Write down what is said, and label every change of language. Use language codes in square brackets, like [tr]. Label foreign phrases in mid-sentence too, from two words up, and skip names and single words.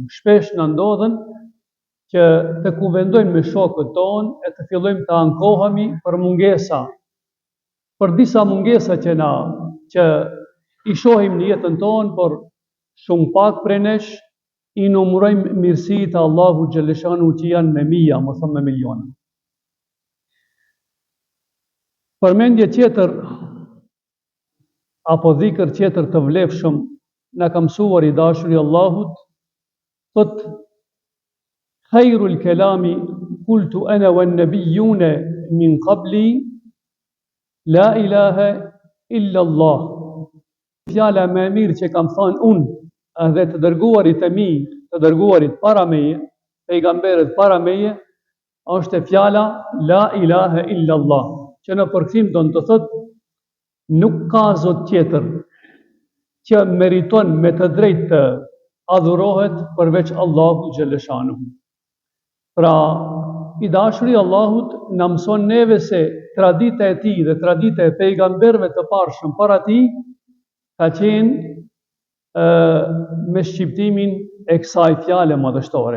[sq] Shpesh na ndodhen që të kuvendojmë me shokët tonë e të fillojmë të ankohemi për mungesa, për disa mungesa që i shohim në jetën tonë, por shumë pak prej nesh i numërojmë mirësitë e Allahu Gjellëshanuhu që janë me mija, më thëmë me miliona. Përmendje tjetër apo dhikër tjetër të vlefshëm na ka mësuar i dashuri Allahut, thot [ar] خير الكلام قلت أنا والنبيون من قبلي لا إله إلا الله. [sq] Fjala më e mirë që kam thënë unë dhe të dërguarit e mi, të dërguarit para meje, pejgamberët para meje, është fjala [ar] لا إله إلا الله, [sq] që në përkthim do të thotë nuk ka zot tjetër që meriton me të drejtë të adhurohet përveç Allahu Gjellëshanuhu. Pra i dashuri Allahut na mëson neve se tradita e tij dhe tradita e pejgamberëve të parshëm para tij ka qenë me shqiptimin e kësaj fjale madhështore.